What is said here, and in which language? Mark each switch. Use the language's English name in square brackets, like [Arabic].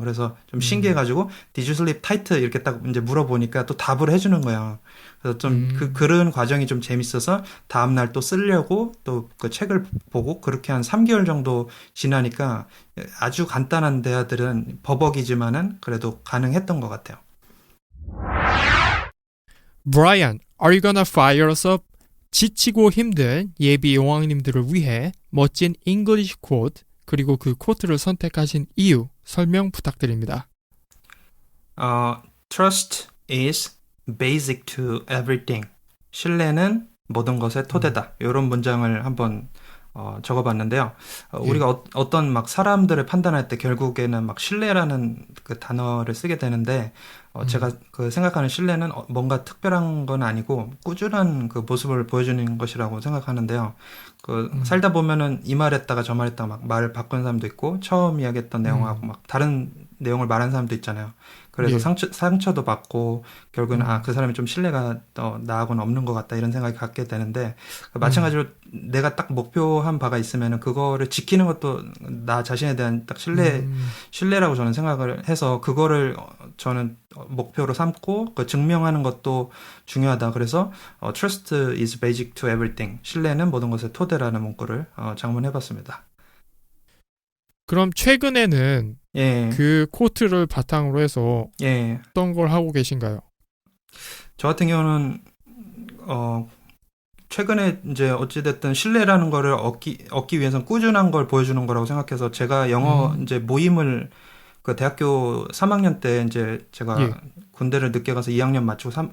[Korean] 그래서 좀 신기해가지고 [English] Did you sleep tight [Korean] 이렇게 딱 이제 물어보니까 또 답을 해주는 거예요. 그래서 좀 그런 과정이 좀 재밌어서 다음날 또 쓰려고 또 그 책을 보고 그렇게 한 3개월 정도 지나니까 아주 간단한 대화들은 버벅이지만은 그래도 가능했던 것 같아요. [English] Brian, are you gonna fire us up? [Korean] 지치고 힘든 예비 용왕님들을 위해 멋진 English quote 그리고 그 코트를 선택하신 이유 설명 부탁드립니다. [English] Trust is basic to everything. [Korean] 신뢰는 모든 것의 토대다. 이런 문장을 한번 적어봤는데요. 우리가 어떤 막 사람들을 판단할 때 결국에는 막 신뢰라는 그 단어를 쓰게 되는데 제가 생각하는 신뢰는 뭔가 특별한 건 아니고 꾸준한 그 모습을 보여주는 것이라고 생각하는데요. 살다 보면은 이 말했다가 저 말했다가 막 말을 바꾼 사람도 있고 처음 이야기했던 내용하고 막 다른 내용을 말한 사람도 있잖아요. 그래서 상처도 받고 결국은 그 사람이 좀 신뢰가 나하고는 없는 것 같다 이런 생각이 갖게 되는데 마찬가지로 내가 딱 목표한 바가 있으면은 그거를 지키는 것도 나 자신에 대한 딱 신뢰라고 저는 생각을 해서 그거를 저는 목표로 삼고 증명하는 것도 중요하다. 그래서 [English] Trust is basic to everything. [Korean] 신뢰는 모든 것의 토대라는 문구를 장문해봤습니다. 그럼 최근에는 그 코트를 바탕으로 해서 어떤 걸 하고 계신가요? 저 같은 경우는 최근에 이제 어찌됐든 신뢰라는 거를 얻기 위해서는 꾸준한 걸 보여주는 거라고 생각해서 제가 영어 이제 모임을 대학교 3학년 때 이제 제가 군대를 늦게 가서 2학년 마치고